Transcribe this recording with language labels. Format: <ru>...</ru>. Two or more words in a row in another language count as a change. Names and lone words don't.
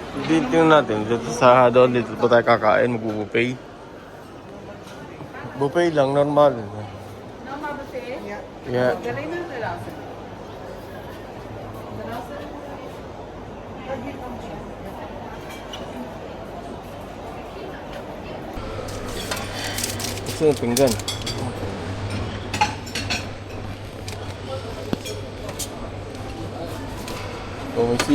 <tl>Dito natin, dito sa doon, dito po tayo kakain, mag-buffet. Buffet lang, normal. Normal buffet?</tl> <de>Ja.</de> <en>Yeah. Galena terrasse. Terrasse?</en> <tl>Gusto yung pinggan. Oh, may sip.</tl>